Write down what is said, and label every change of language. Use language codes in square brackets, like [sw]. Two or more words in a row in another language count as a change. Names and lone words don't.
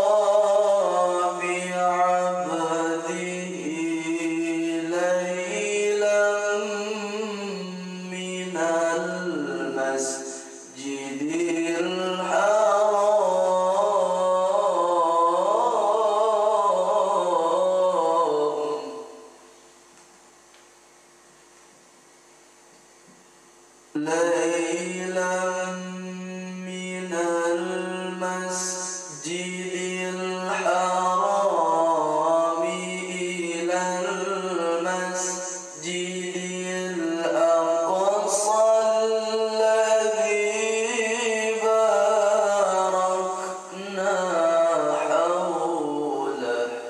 [ar] بعبده ليلا من المسجد الحرام ليلا من المسجد الحرام إلى المسجد الأقصى الذي باركنا حوله